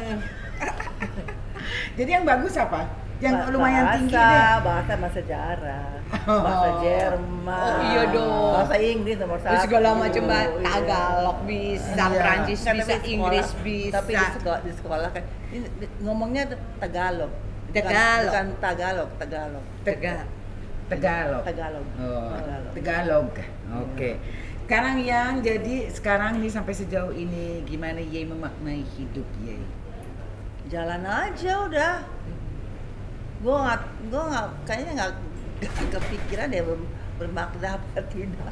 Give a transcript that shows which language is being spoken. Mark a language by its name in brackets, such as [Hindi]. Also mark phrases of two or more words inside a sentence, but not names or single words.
[Indonesian] Jadi yang bagus apa? Yang lumayan tinggi deh. Bahasa sama sejarah, bahasa Jerman. Oh, iya dong. Bahasa Inggris nomor 1. Terus segala macam Iya. Tagalog bisa, Iya. Prancis Kan bisa, tapi sekolah- Inggris bisa. Tapi di sekolah kan ngomongnya tuh Tagalog. Tagalog. Bukan Tagalog. Tegal. Tegalog. Tagalog. Oh, Tagalog. Oke. Sekarang nih sampai sejauh ini gimana Ye memaknai hidup Ye? jalan aja udah. Gue nggak kayaknya nggak kepikiran deh bermakna apa tidak.